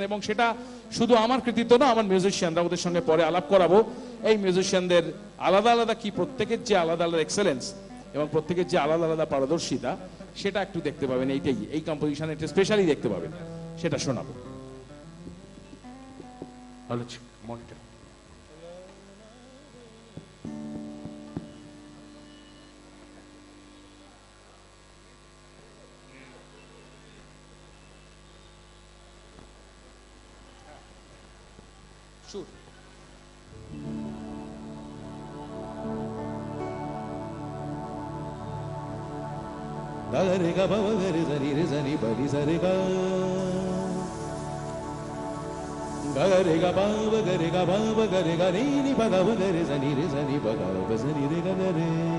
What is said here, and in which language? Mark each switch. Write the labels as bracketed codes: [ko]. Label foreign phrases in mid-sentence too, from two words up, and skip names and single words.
[bn] এবং সেটা শুধু আমার কৃতিত্ব না, আমার মিউজিশিয়ানরা, ওদের সঙ্গে পরে আলাপ করাবো। এই মিউজিশিয়ানদের আলাদা আলাদা কি, প্রত্যেকের যে আলাদা আলাদা এক্সেলেন্স এবং প্রত্যেকের যে আলাদা আলাদা পারদর্শিতা, সেটা একটু দেখতে পাবেন। এই কম্পোজিশনে একটা স্পেশালি দেখতে পাবেন, সেটা শোনাবো। ভালো মনিটর। Sure. Da re ga ba ga re za ni ba re ga re ga ba ga re ga ni ba ga re za ni ba ga re ga re